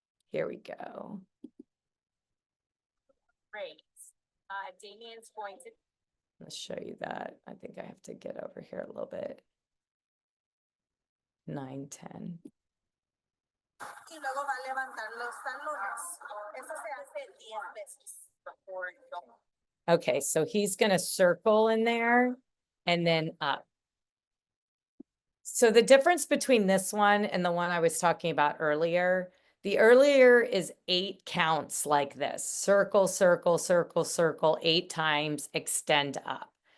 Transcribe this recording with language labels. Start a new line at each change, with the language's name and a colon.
English: Here we go. Great. Damien's going to. Let's show you that. I think I have to get over here a little bit. 9, 10.
Spanish: Y luego va a levantar los talones. Eso se hace 10 veces
English: before going. Okay, so he's going to circle in there and then up. So the difference between this one and the one I was talking about earlier, the earlier is 8 counts like this. Circle, circle, circle, circle, 8 times, extend up.